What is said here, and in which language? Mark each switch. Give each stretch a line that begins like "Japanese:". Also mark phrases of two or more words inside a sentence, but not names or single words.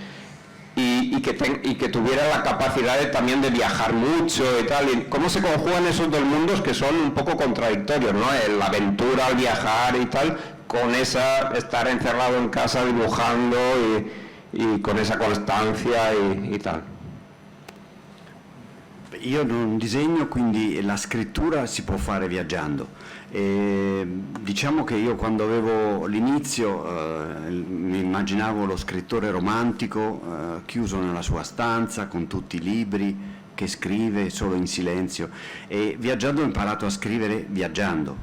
Spanish: Y que tuviera la capacidad también de viajar mucho y tal. Y cómo se conjugan esos dos mundos que son un poco contradictorios, ¿no? La aventura, el viajar y tal, con estar encerrado en casa dibujando y con esa constancia y tal.
Italian: Io non disegno, quindi la scrittura si può fare viaggiando. Diciamo che io quando avevo l'inizio mi immaginavo lo scrittore romantico chiuso nella sua stanza con tutti i libri, che scrive solo in silenzio, e viaggiando ho imparato a scrivere viaggiando.